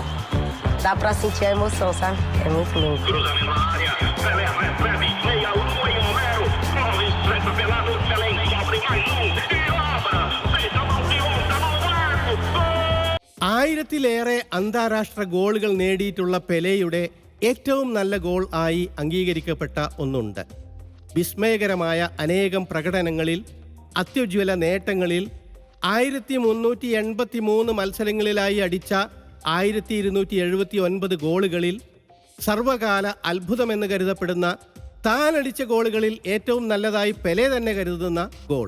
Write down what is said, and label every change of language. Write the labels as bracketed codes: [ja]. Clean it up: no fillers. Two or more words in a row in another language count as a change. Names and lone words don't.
[pt] Dá pra sentir a emoção, sabe? É muito louco. Cruzamento na área, Pelé recebe, meia lua em Romero, Clóvis, presta pelado, Pelé encobre mais e obra, feita mão de onça no arco, gol! [ml] 1000-ലേറെ അന്താരാഷ്ട്ര ഗോളുകൾ നേടിയിട്ടുള്ള പെലെയുടെ ഏറ്റവും നല്ല ഗോൾ ആയി അംഗീകരിക്കപ്പെട്ട ഒന്നുണ്ട്. വിസ്മയകരമായ അനേകം പ്രകടനങ്ങളിൽ, അത്യുജ്വല നേട്ടങ്ങളിൽ, 1383 മത്സരങ്ങളിലായി അടിച്ച 1279 ഗോളുകളിൽ, സർവകാല അത്ഭുതമെന്ന് കരുതപ്പെടുന്ന താനടിച്ച ഗോളുകളിൽ ഏറ്റവും നല്ലതായി പെലെ തന്നെ കരുതുന്ന ഗോൾ.